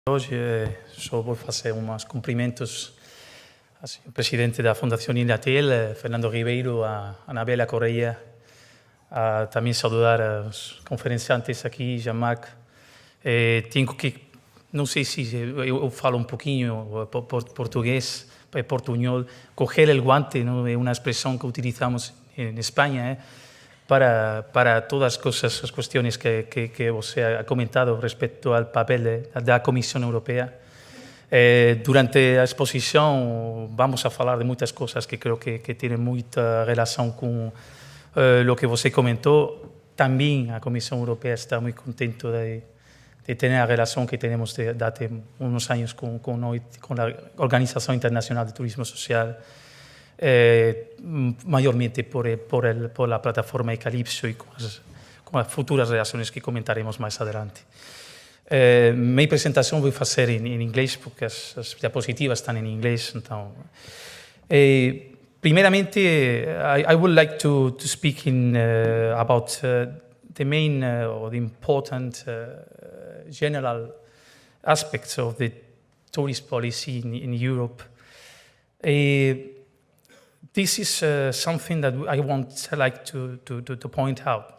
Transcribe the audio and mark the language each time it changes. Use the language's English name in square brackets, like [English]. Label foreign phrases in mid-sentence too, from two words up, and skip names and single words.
[Portuguese] Hoje só vou fazer uns cumprimentos ao presidente da Fundação Inatel, Fernando Ribeiro, a Anabela Correia, também saudar os conferenciantes aqui, Jean-Marc. Tenho que, não sei se eu falo um pouquinho português, portunhol, [Spanish] coger el guante, [Portuguese] não é uma expressão que utilizamos em Espanha, para todas as questões que você ha comentado respeito ao papel da Comissão Europeia. Durante a exposição vamos a falar de muitas coisas que creio que têm muita relação com o que você comentou. Também a Comissão Europeia está muito contente de ter a relação que temos desde há uns anos com a Organização Internacional de Turismo Social, [Spanish] mayormente por la plataforma Ecalipso y con las futuras relaciones que comentaremos más adelante. Mi presentación voy a hacer en inglés porque las diapositivas están en inglés. Entonces, primeramente, [English] I would like to speak about the main or the important general aspects of the tourist policy in Europe. This is something that I like to point out.